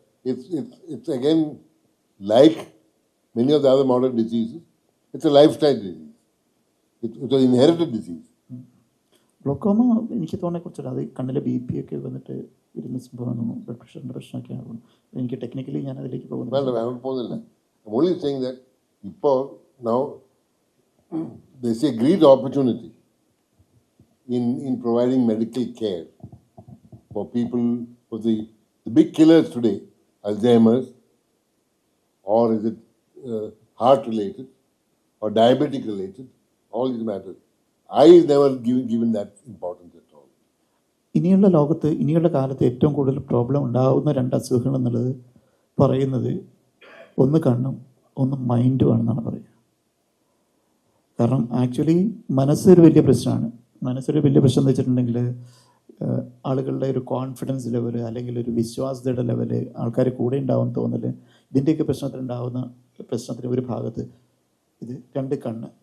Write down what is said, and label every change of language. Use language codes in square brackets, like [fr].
[en] It's again like many of the other modern diseases. It's a lifestyle disease. It's an inherited disease. [ml] Glaucoma എനിക്ക് തോന്നിയ കുറച്ചില്ല. അത് കണ്ണിലെ BP ഒക്കെ വന്നിട്ട് ഇരുന്ന സംഭവം, ബ്ലഡ് പ്രഷറിൻ്റെ പ്രശ്നമൊക്കെയാണ്. എനിക്ക് ടെക്നിക്കലി ഞാൻ അതിലേക്ക് പോകുന്നില്ല. [en] I'm only saying that now there's a great opportunity in providing medical care for people, for the big killers today, Alzheimer's, or is it heart related or diabetic related, all these matters. I never given that importance at all. [ml] ഇനിയുള്ള ലോകത്ത് ഇനിയുള്ള കാലത്ത് ഏറ്റവും കൂടുതൽ problem ഉണ്ടാകുന്ന 2 അസുഖങ്ങൾ എന്നുള്ളത് പറയുന്നത് ഒന്ന് കണ്ണും ഒന്ന് മൈൻഡുമാണെന്നാണ് പറയുക. കാരണം ആക്ച്വലി മനസ്സൊരു വലിയ പ്രശ്നമാണ്. മനസ്സൊരു വലിയ പ്രശ്നം എന്ന് വെച്ചിട്ടുണ്ടെങ്കിൽ ആളുകളുടെ ഒരു കോൺഫിഡൻസ് ലെവല് അല്ലെങ്കിൽ ഒരു വിശ്വാസ്യതയുടെ ലെവല്, ആൾക്കാർ കൂടെ ഉണ്ടാവും തോന്നല്, ഇതിൻ്റെയൊക്കെ പ്രശ്നത്തിന് ഒരു ഭാഗത്ത് ഇത് 2 കണ്ണ്.